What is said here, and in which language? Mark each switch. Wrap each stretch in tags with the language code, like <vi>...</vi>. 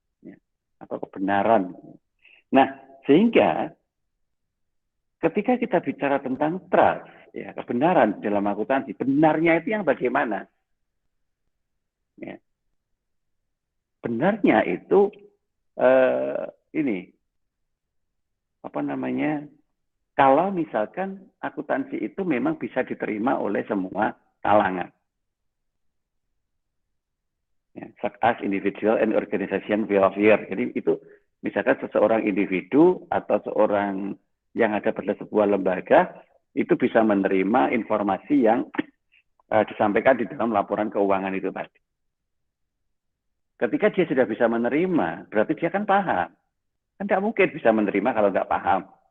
<id>Ya. Atau kebenaran. Nah, sehingga ketika kita bicara tentang trust, ya kebenaran dalam akuntansi, benarnya itu yang bagaimana? Ya. Benarnya itu ini apa namanya? Kalau misalkan akuntansi itu memang bisa diterima oleh semua kalangan.</id> <en>Ya, such as individual and organization welfare.</en> <id>Jadi itu misalkan seseorang individu atau seorang yang ada pada sebuah lembaga itu bisa menerima informasi yang disampaikan di dalam laporan keuangan itu tadi. Ketika dia sudah bisa menerima, berarti dia kan paham. Kan tidak mungkin bisa menerima kalau nggak paham.</id>